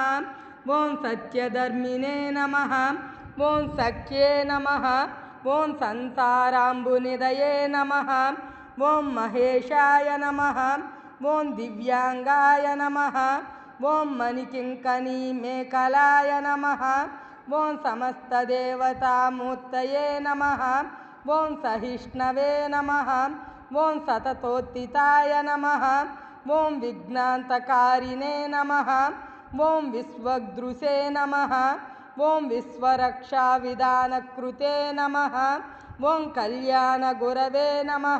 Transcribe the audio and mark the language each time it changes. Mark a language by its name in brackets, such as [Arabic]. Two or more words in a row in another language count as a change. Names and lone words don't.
[Sanskrit] ॐ सत्यधर्मिणे नमः। ॐ सख्ये नमः। ॐ संसाराम्बुनिधये नमः। ॐ महेशाय नमः। ॐ दिव्यांगाय नमः। ॐ मणिकिङ्कणी मेखलाय नमः। ఓం సమస్తదేవతామూర్తయే నమః ఓం సహిష్ణవే నమః ఓం సతతోత్థితాయ నమః ఓం విఘ్నాంతకారిణే నమః ఓం విశ్వదృశే నమః ఓం విశ్వరక్షావిధానకృతే నమః ఓం కళ్యాణగురవే నమః